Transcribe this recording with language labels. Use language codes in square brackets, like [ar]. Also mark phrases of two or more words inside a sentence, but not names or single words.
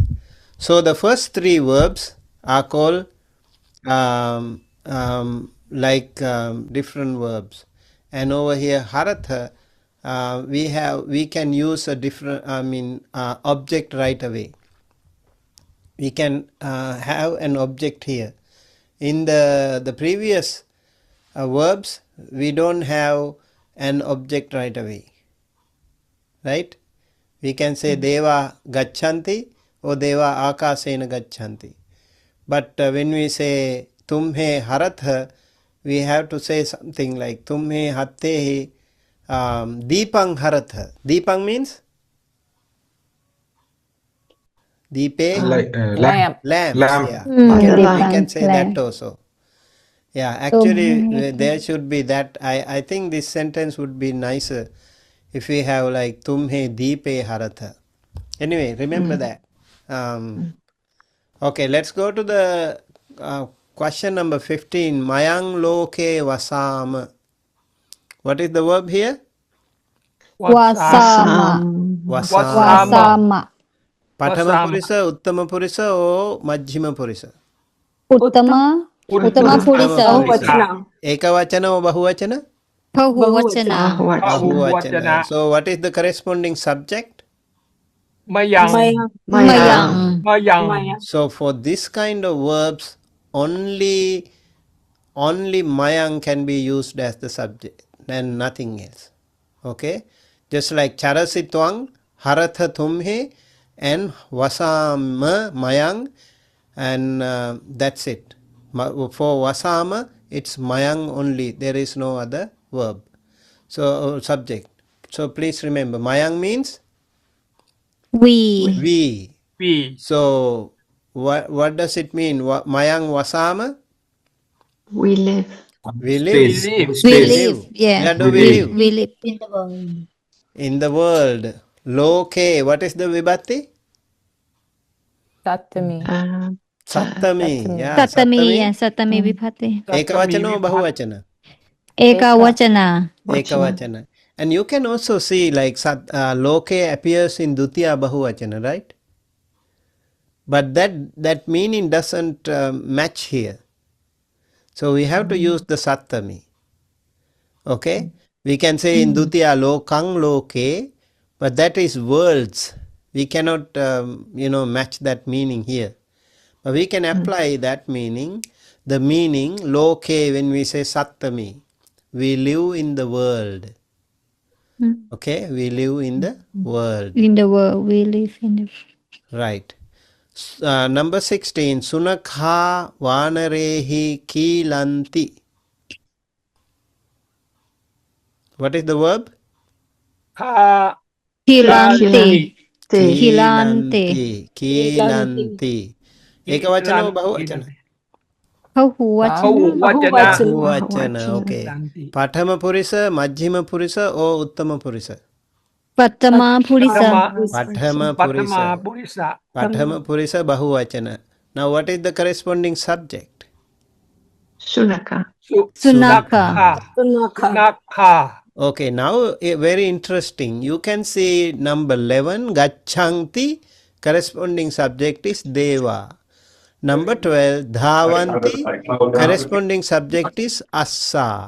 [en] So the first three verbs are called different verbs, and over here haratha, we can use a different object right away. We can have an object here. In the previous verbs, we don't have an object right away, right? We can say [pi] deva gacchanti or deva akasena gacchanti. [en] But when we say [pi] tumhe haratha, [en] we have to say something like [pi] tumhe hattehi deepang haratha. [en] Deepang means deepe Lamp. lamps. Lamp. Yeah, the we can say lamp. that also. Yeah, actually Tumhe there should be that. I think this sentence would be nicer if we have like [pi] tumhe deepe haratha. [en] Anyway, remember that. Okay, let's go to the question number 15. [pi] Mayang loke vasam. [en] What is the verb here? [pi] Vasama. Vasama. Pathama Vasama. purisa, uttama purisa or majjhima purisa? Uttama. Uttama purisa. Bahuvachana. Ekavachana or bahuvachana? Bahuvachana. Bahuvachana. [en] So what is the corresponding subject? [pi] Mayang. Mayang. Mayang. [en] So for this kind of verbs, only mayang can be used as the subject and nothing else. Okay, just like [pi] charasi twang, haratha tumhe, [en] and [pi] vasama mayang, [en] and that's it. For vasama, it's mayang only. There is no other verb. So subject. So please remember, mayang means we. We. So what does it mean? [pi] Mayang vasama? [en] We live. We live. Space. live. We Space. live. Yeah. Where do we live? We live in the world. In the world. Loke. What is the Vibhatti? [pi] Satami. Sattami. Yeah, Satami. Yeah. Satami Vibhatti. Ekavachana or bahuvachana? Ekavachana. Ekavachana. [en] And you can also see like loke appears in [pi] dutiya bahuvachana, [en] right? But that meaning doesn't match here. So we have to use the sattami. Okay? We can say in [pi] dutiya lokang loke, [en] but that is words. We cannot match that meaning here. But we can apply that meaning. The meaning loke, when we say sattami, we live in the world. Okay, we live in the world. In the world, we live in the world. Right. Number 16. [pi] Sunakha vanarehi kilanti. [en] What is the verb? [pi] Kilanti. Kilanti. Kilanti. Ekavachana or bahuvachana? Bahuvachana. Bahuvachana. Okay. Pathama purisa, majjhima purisa or uttama purisa? Patama purisa. Pathama purisa. Purisa. Pathama purisa bahuvachana. [en] Now what is the corresponding subject? [pi] Sunaka. Sunaka. Sunaka. [en] Okay, now very interesting. You can see number 11, gacchanti, corresponding subject is deva. Number 12, dhavanti, corresponding subject is assa.